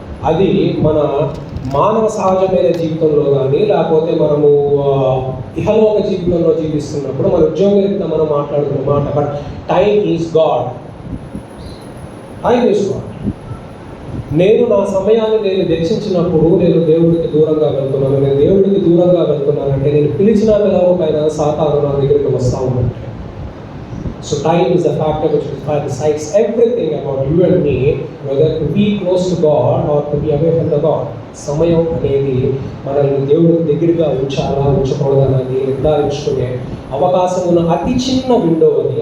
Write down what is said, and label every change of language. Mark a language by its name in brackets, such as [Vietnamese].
[Telugu] అది మన మానవ సహజమైన జీవితంలో కానీ లేకపోతే మనము ఇహలోక జీవితంలో జీవిస్తున్నప్పుడు మన ఉద్యోగరీత్యా మనం మాట్లాడుతున్న మాట. [English] But time is God. Time is God. [Telugu] నేను నా సమయాన్ని నేను వెచ్చించినప్పుడు నేను దేవుడికి దూరంగా వెళ్తున్నాను. నేను దేవుడికి దూరంగా వెళ్తున్నానంటే నేను పిలిచిన పిలవకైనా సాతాను నా దగ్గరికి వస్తూ ఉన్నట్టు. [English] So time is a factor which decides everything about you and me, whether to be close to God or to be away from the God. [Telugu] సమయం అనేది మనల్ని దేవుడికి దగ్గరగా ఉంచాలా ఉంచకూడదనేది నిర్ధారించుకునే అవకాశం ఉన్న అతి చిన్న విండో అది.